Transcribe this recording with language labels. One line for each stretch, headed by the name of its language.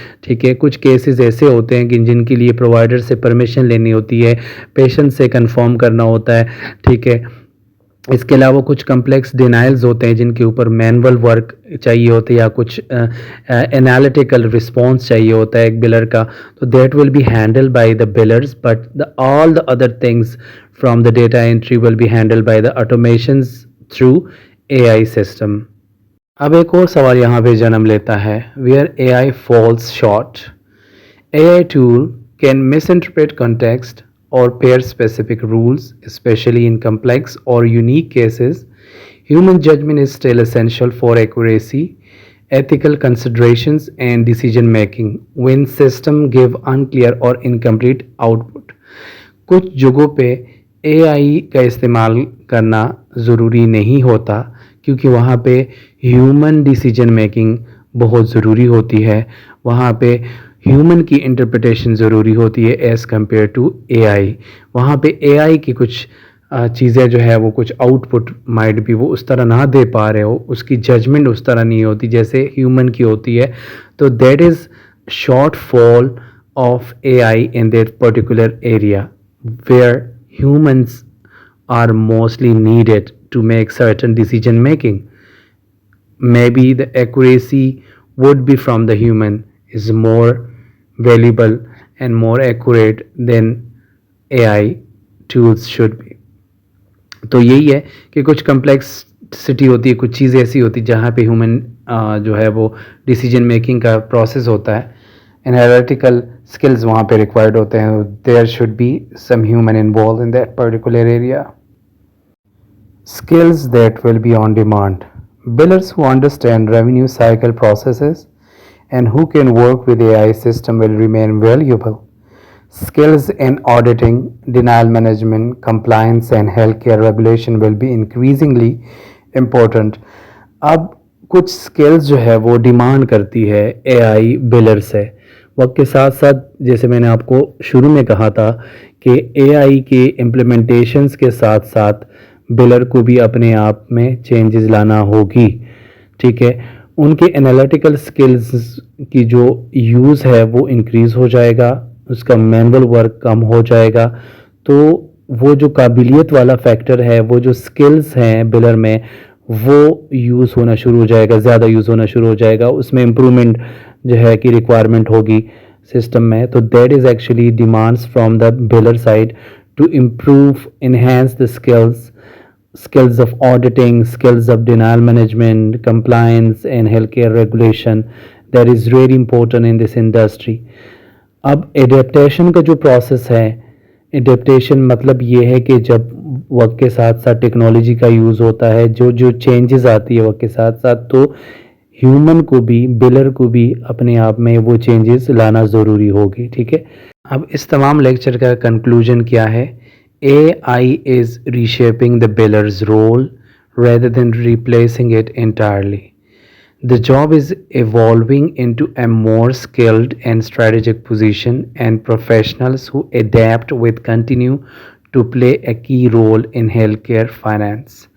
Urdu: ٹھیک ہے، کچھ کیسز ایسے ہوتے ہیں کہ جن کے لیے پرووائڈر سے پرمیشن لینی ہوتی ہے، پیشنٹ سے کنفرم کرنا ہوتا ہے. ٹھیک ہے، اس کے علاوہ کچھ کمپلیکس ڈینائلز ہوتے ہیں جن کے اوپر مینول ورک چاہیے ہوتے ہیں، یا کچھ انالیٹیکل رسپانس چاہیے ہوتا ہے ایک بلر کا.
English: تو that will be handled by the billers, but all the other things from the data entry will be handled by the automations through A I system.
Urdu: اب ایک اور سوال یہاں پہ جنم لیتا ہے،
English: Where A I falls short. A I tool can misinterpret context or pair specific rules, especially in complex or unique cases. Human judgment is still essential for accuracy, ethical considerations, and decision making when systems give unclear or incomplete output.
Urdu: کچھ جگہوں پہ اے آئی کا استعمال کرنا ضروری نہیں ہوتا کیونکہ وہاں پہ ہیومن ڈیسیجن میکنگ بہت ضروری ہوتی ہے، وہاں پہ ہیومن کی انٹرپریٹیشن ضروری ہوتی ہے
English: As compared to A I.
Urdu: وہاں پہ اے آئی کی کچھ چیزیں جو ہے وہ کچھ آؤٹ پٹ مائٹ بھی وہ اس طرح نہ دے پا رہے ہو، اس کی ججمنٹ اس طرح نہیں ہوتی جیسے ہیومن کی ہوتی ہے.
English: تو that is shortfall of A I in that particular area where humans are mostly needed to make certain decision making. Maybe the accuracy would be from the human is more valuable and more accurate than AI tools should be.
Urdu: تو یہی ہے کہ کچھ complexity ہوتی ہے، کچھ چیزیں ایسی ہوتی جہاں پہ ہیومن جو ہے وہ ڈیسیجن میکنگ کا پروسیس ہوتا ہے، انالیٹیکل اسکلز وہاں پہ ریکوائرڈ ہوتے ہیں.
English: There should be some human involved in that particular area. Skills that will be on demand. Billers who understand revenue cycle processes and who can work with AI system will remain valuable. Skills in auditing, denial management, compliance and healthcare regulation will be increasingly important.
Urdu: اب کچھ skills جو ہے وہ demand کرتی ہے اے آئی blur سے. وقت کے ساتھ ساتھ جیسے میں نے آپ کو شروع میں کہا تھا کہ اے آئی کے امپلیمنٹیشنز کے ساتھ ساتھ بلر کو بھی اپنے آپ میں چینجز لانا ہوگی. ٹھیک ہے، ان کے انالیٹیکل سکلز کی جو یوز ہے وہ انکریز ہو جائے گا، اس کا مینول ورک کم ہو جائے گا. تو وہ جو قابلیت والا فیکٹر ہے، وہ جو سکلز ہیں بلر میں، وہ یوز ہونا شروع ہو جائے گا، زیادہ یوز ہونا شروع ہو جائے گا. اس میں امپرومنٹ جو ہے کہ ریکوائرمنٹ ہوگی سسٹم میں.
English: تو that is actually demands from the biller side to improve enhance the skills of auditing, skills of denial management, compliance and healthcare regulation. That is really important in this industry.
Urdu: اب ایڈیپٹیشن کا جو process ہے، ایڈیپٹیشن مطلب یہ ہے کہ جب وقت کے ساتھ ساتھ ٹیکنالوجی کا یوز ہوتا ہے، جو چینجز آتی ہے وقت کے ساتھ ساتھ، تو ہیومن کو بھی، بلر کو بھی اپنے آپ میں وہ چینجز لانا ضروری ہوگی. ٹھیک ہے، اب اس تمام لیکچر کا کنکلوژن کیا ہے؟
English: AI is reshaping the biller's role rather than replacing it entirely. The job is evolving into a more skilled and strategic position, and professionals who adapt will continue to play a key role in healthcare finance.